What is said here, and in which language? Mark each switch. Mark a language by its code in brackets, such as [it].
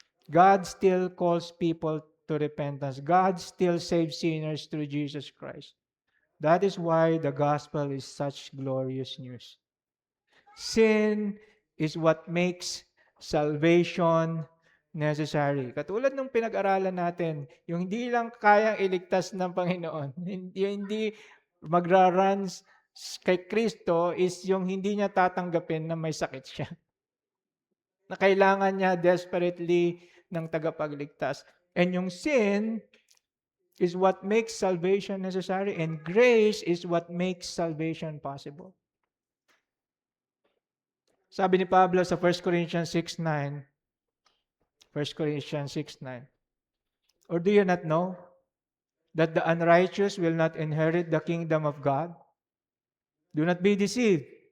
[en] God still calls people to repentance. God still saves sinners through Jesus Christ. That is why the gospel is such glorious news. Sin is what makes salvation necessary. [tl] Katulad ng pinag-aralan natin, yung hindi lang kayang iligtas ng Panginoon, yung hindi magra-run kay Kristo is yung hindi niya tatanggapin na may sakit siya. Na kailangan niya desperately ng tagapagligtas. [en] And yung sin is what makes salvation necessary, and grace is what makes salvation possible. [tl] Sabi ni Pablo sa [en] 1 Corinthians 6:9, 1 Corinthians 6:9, or do you not know that the unrighteous will not inherit the kingdom of God? Do not be deceived.